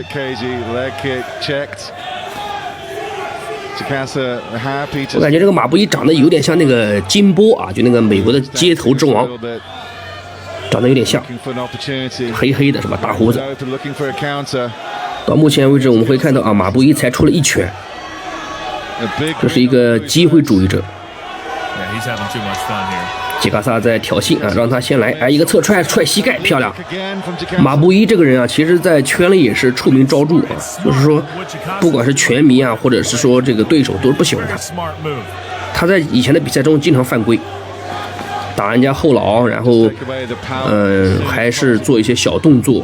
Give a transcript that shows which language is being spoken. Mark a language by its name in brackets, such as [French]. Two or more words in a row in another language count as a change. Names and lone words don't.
[Chinese] 我感覺這個馬布伊長得有點像那個金波啊，就那個美國的街頭之王，長得有點像，黑黑的是吧？大鬍子。到目前為止，我們會看到啊，馬布伊才出了1拳，這是一個機會主義者。吉卡薩在挑釁啊，讓他先來，一個側踹，踹膝蓋，漂亮。馬布伊這個人啊，其實在圈裡也是出名昭著啊，就是說，不管是拳迷啊，或者是說這個對手，都是不喜歡他。他在以前的比賽中經常犯規，打人家後腦，然後還是做一些小動作。